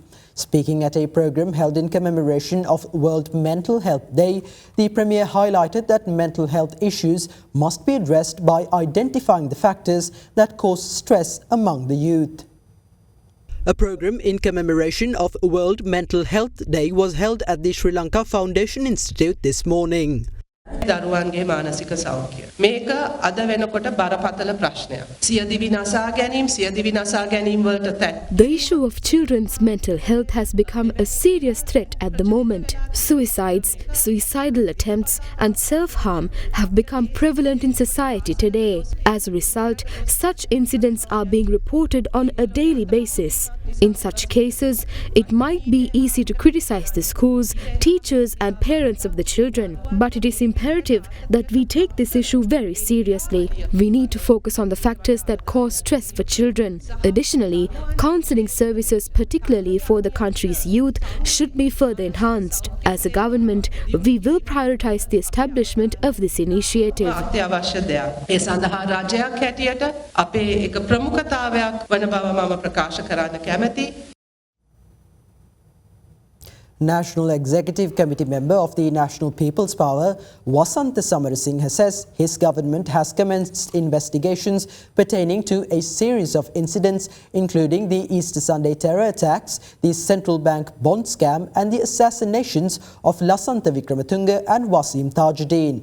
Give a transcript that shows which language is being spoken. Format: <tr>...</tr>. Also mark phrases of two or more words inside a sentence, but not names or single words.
<en>Speaking at a program held in commemoration of World Mental Health Day, the Premier highlighted that mental health issues must be addressed by identifying the factors that cause stress among the youth. A program in commemoration of World Mental Health Day was held at the Sri Lanka Foundation Institute this morning.</en> <si>දරුවන්ගේ මානසික සෞඛ්‍ය මේක අද වෙනකොට බරපතල ප්‍රශ්නයක්. සියදිවි නසා ගැනීම වලට තැන්.</si> <en>The issue of children's mental health has become a serious threat at the moment. Suicides, suicidal attempts and self-harm have become prevalent in society today. As a result, such incidents are being reported on a daily basis. In such cases, it might be easy to criticize the schools, teachers and parents of the children, but it is imperative that we take this issue very seriously. We need to focus on the factors that cause stress for children. Additionally, counselling services, particularly for the country's youth, should be further enhanced. As a government, we will prioritize the establishment of this initiative.</en> <si>අත්‍යවශ්‍ය දෙයක්. ඒ සඳහා රජයක් හැටියට අපේ එක ප්‍රමුඛතාවයක් වන බව මම ප්‍රකාශ කරන්න කැමැතියි.</si> <en>National Executive Committee member of the National People's Power, Wasantha Samarasinghe, says his government has commenced investigations pertaining to a series of incidents, including the Easter Sunday terror attacks, the central bank bond scam and the assassinations of Lasantha Wickrematunge and Wasim Tajuddin.</en>